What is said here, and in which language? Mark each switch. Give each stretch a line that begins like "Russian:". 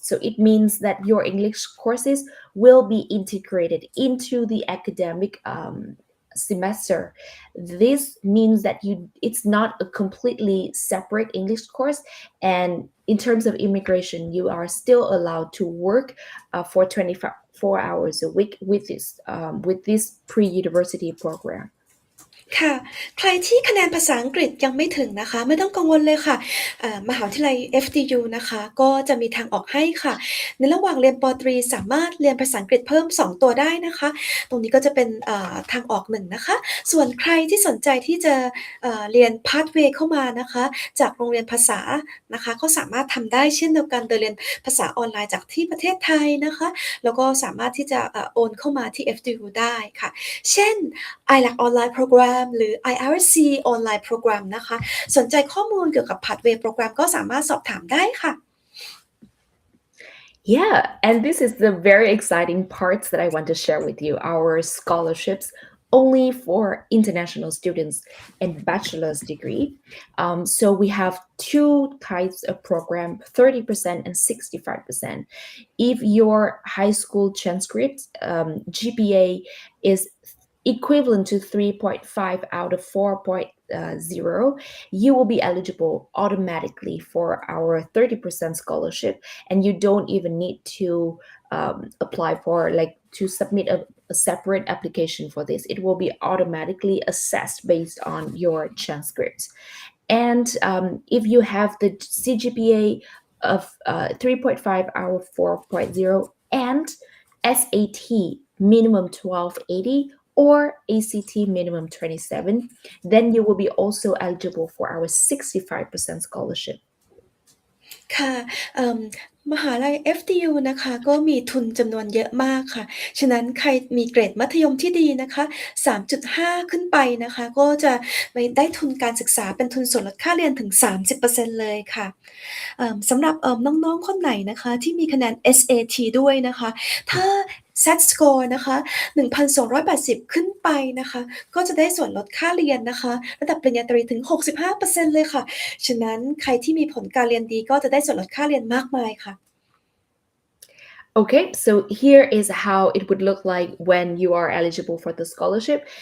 English: So it means that your English courses will be integrated into the academic semester. This means that it's not a completely separate English course, and in terms of immigration, you are still allowed to work for 24 hours a week with this pre-university program.
Thai: ค่ะใครที่คะแนนภาษาอังกฤษยังไม่ถึงนะคะไม่ต้องกังวลเลยค่ะมหาวิทยาลัย FDU นะคะก็จะมีทางออกให้ค่ะในระหว่างเรียนป.ตรีสามารถเรียนภาษาอังกฤษเพิ่ม2ตัวได้นะคะตรงนี้ก็จะเป็นทางออกหนึ่งนะคะส่วนใครที่สนใจที่จะ เรียน Pathway เข้ามานะคะจากโรงเรียนภาษานะคะก็สามารถทำได้เช่นเดียวกันโดยเรียนภาษาออนไลน์จากที่ประเทศไทยนะคะแล้วก็สามารถที่จะโอนเข้ามาที่ FDU ได้ค่ะเช่น ILAC ออนไลน์โปรแกรมหรือ IRC ออนไลน์โปรแกรมนะคะสนใจข้อมูลเกี่ยวกับ Pathway โปรแกรมก็สามารถสอบถามได้ค่ะ
English: Yeah, and this is the very exciting parts that I want to share with you. Our scholarships only for international students and bachelor's degree. So we have two types of program, 30% and 65%. If your high school transcript GPA is equivalent to 3.5 out of 4.0, you will be eligible automatically for our 30% scholarship, and you don't even need to apply for to submit a separate application for this. It will be automatically assessed based on your transcripts. And if you have the CGPA of 3.5 out of 4.0 and SAT minimum 1280 or ACT minimum 27, then you will be also eligible for our 65% scholarship.
Thai: ค่ะมหาลัย FDU นะคะก็มีทุนจำนวนเยอะมากค่ะฉะนั้นใครมีเกรดมัธยมที่ดีนะคะ 3.5 ขึ้นไปนะคะก็จะไปได้ทุนการศึกษาเป็นทุนส่วนลดค่าเรียนถึง 30% เลยค่ะ สำหรับน้องๆคนไหนนะคะที่มีคะแนน SAT ด้วยนะคะถ้า SAT score นะคะ 1,280 ขึ้นไปนะคะก็จะได้ส่วนลดค่าเรียนนะคะระดับปริญญาตรีถึง 65% เลยค่ะฉะนั้นใครที่มีผลการเรียนดีก็จะได้ส่วนลดค่าเรียนมากมายค่ะ
English: Okay, so here is how it would look like when you are eligible for the scholarship.